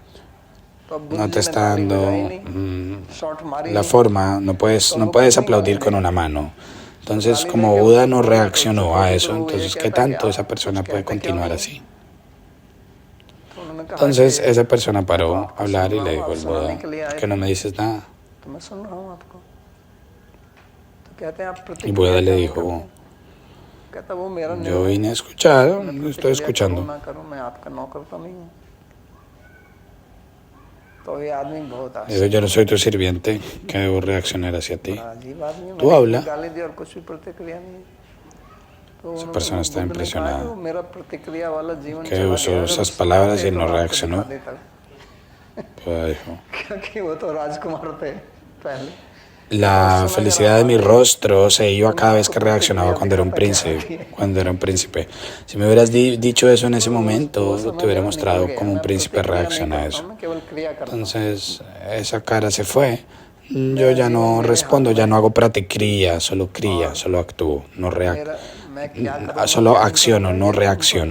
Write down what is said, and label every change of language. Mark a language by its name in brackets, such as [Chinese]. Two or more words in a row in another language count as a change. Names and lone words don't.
[Hindi] तो अब बुद्ध [Spanish] no [Hindi] जी [Spanish] te [Hindi] ने [Spanish] está [Hindi] ताली [Spanish] dando [Hindi] बजाई नहीं, शॉट मारी [Spanish] la [Hindi] नहीं, [Spanish] forma, no [Hindi] तो [Spanish] puedes [Hindi] उनको [Spanish] puedes [Hindi] कितनी [Spanish] aplaudir [Hindi] गाली [Spanish] con [Hindi] देंगे। [Spanish] una mano. [Hindi] तो [Spanish] Entonces, [Hindi] गाली [Spanish] como [Hindi] देके [Spanish] Buda no [Hindi] बोलने का तो [Spanish] reaccionó a [Hindi] चतुर [Spanish] eso, [Hindi] तो वो ये [Spanish] entonces, ¿qué [Hindi] कहता है कि [Spanish] tanto [Hindi] आप [Spanish] esa [Hindi] कुछ [Spanish] persona puede [Hindi] कहते क्यों [Spanish] continuar [Hindi] नहीं? [Spanish] así? [Hindi] तो उन्होंने कहा [Spanish] Entonces, [Hindi] कि [Spanish] esa persona [Hindi] मैं तो [Spanish] paró a [Hindi] आपको [Spanish] hablar [Hindi] सुन [Spanish] y [Hindi] रहा [Spanish] le [Hindi] हूँ, [Spanish] dijo [Hindi] आप [Spanish] al [Hindi] सुनाने [Spanish] Buda, [Hindi] के लिए आए [Spanish] ¿por qué no [Hindi] थे, [Spanish] me dices nada? [Hindi] तो मैं सुन रहा हूँ आपको। तो कहते हैं आप [Spanish] Y [Hindi] प्रतिक्रिया [Spanish] Buda le [Hindi] क्यों नहीं [Spanish] dijo, [Hindi] करते? कहता वो मेरा [Spanish] yo [Hindi] निर्णय [Spanish] vine a [Hindi] है, [Spanish] escuchar, [Hindi] मैं [Spanish] estoy [Hindi] प्रतिक्रिया करूँ [Spanish] escuchando. [Hindi] ना करूँ, मैं आपका नौकर तो नहीं हूँ। तो ये आदमी बहुत [Spanish] Digo, yo no soy tu sirviente, que debo reaccionar hacia ti. [Hindi] बड़ा अजीब आदमी है, [Spanish] Tú [Hindi] मैंने [Spanish] habla. [Hindi] गाली दी और कुछ भी प्रतिक्रिया नहीं। तो [Spanish] Esa [Hindi] उन्होंने [Spanish] persona está [Hindi] बुद्ध ने कहा कि [Spanish] impresionada, [Hindi] वो मेरा प्रतिक्रिया वाला जीवन [Spanish] que [Hindi] चला [Spanish] usó [Hindi] गया, अगर [Spanish] esas [Hindi] वो [Spanish] palabras y [Hindi] सुनाते [Spanish] él [Hindi] तो [Spanish] no [Hindi] आपको [Spanish] reaccionó. [Hindi] दिखा देता, [Spanish] Buda dijo, [Hindi] क्योंकि वो तो राजकुमार थे पहले। [Spanish] la felicidad de mi rostro se iba cada vez que reaccionaba cuando era un príncipe. Si me hubieras dicho eso en ese momento, te hubiera mostrado como un príncipe reacciona a eso. Entonces, esa cara se fue. Yo ya no respondo, ya no hago praticría, solo cría, solo actúo, no solo acciono, no reacciono.